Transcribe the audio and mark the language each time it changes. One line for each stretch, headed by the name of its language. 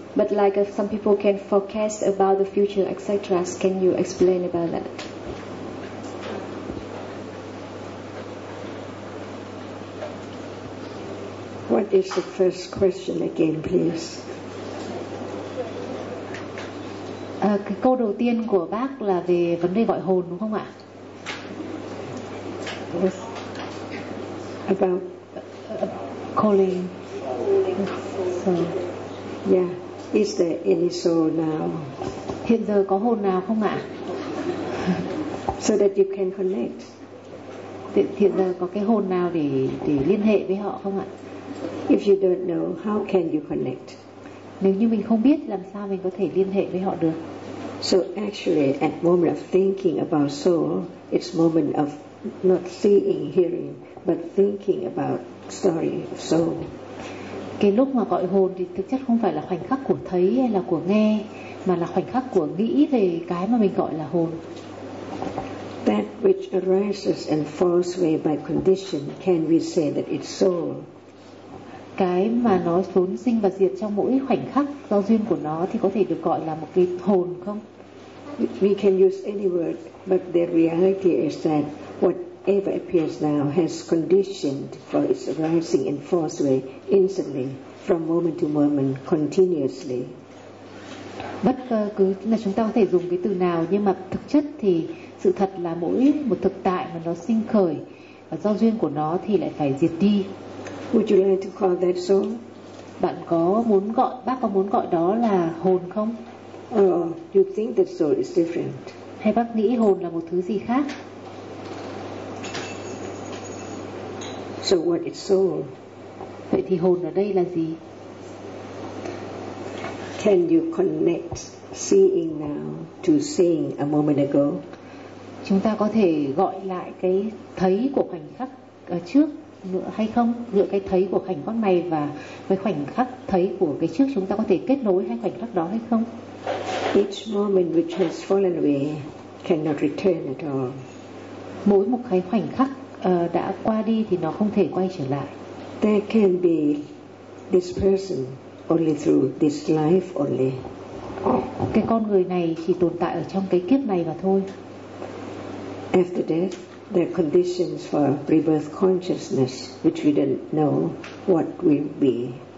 English: But like some people can forecast about the future, etc. Can you explain about that? What is the first question again, please?
Vietnamese: Cái câu đầu tiên của bác là về vấn đề gọi hồn đúng không ạ?
English: About calling. So, yeah, is there any soul now?
Vietnamese: Hiện giờ có hồn nào không ạ?
English: So that you can connect.
Vietnamese: Hiện giờ có cái hồn nào để liên hệ với họ không ạ?
English: If you don't know, how can you connect?
Vietnamese: Nếu như mình không biết làm sao mình có thể liên hệ với họ được?
English: So actually, at moment of thinking about soul, it's moment of not seeing, hearing, but thinking about story of soul.
Vietnamese: Cái lúc mà gọi hồn thì thực chất không phải là khoảnh khắc của thấy hay là của nghe, mà là khoảnh khắc của nghĩ về cái mà mình gọi là hồn.
English: That which arises and falls away by condition, can we say that it's soul?
Vietnamese: Cái mà nó vốn sinh và diệt trong mỗi khoảnh khắc do duyên của nó thì có thể được gọi là một cái hồn không?
English: We can use any word, but the reality is that whatever appears now has conditioned for its arising and falling away instantly, from moment to moment, continuously.
Vietnamese: Bất cứ là chúng ta có thể dùng cái từ nào, nhưng mà thực chất thì sự thật là mỗi một thực tại mà nó sinh khởi và do duyên của nó thì lại phải diệt đi.
English: Would you like to call that soul?
Vietnamese: Bạn có muốn gọi, bác có muốn gọi đó là hồn không?
English: You think that soul is different.
Vietnamese: Hay bác nghĩ hồn là một thứ gì khác?
English: So what is soul?
Vietnamese: Vậy thì hồn ở đây là gì?
English: Can you connect seeing now to seeing a moment ago?
Vietnamese: Chúng ta có thể gọi lại cái thấy của khoảnh khắc ở trước nữa hay không, giữa cái thấy của khoảnh khắc này và với khoảnh khắc thấy của cái trước, chúng ta có thể kết nối hai khoảnh khắc đó hay không?
English: Each moment which has fallen away cannot return at all.
Vietnamese: Mỗi một cái khoảnh khắc đã qua đi thì nó không thể quay trở lại.
English: There can be this person only through this life only.
Vietnamese: Cái con người này chỉ tồn tại ở trong cái kiếp này mà thôi.
English: After death, the conditions for rebirth consciousness, which we didn't know what will be.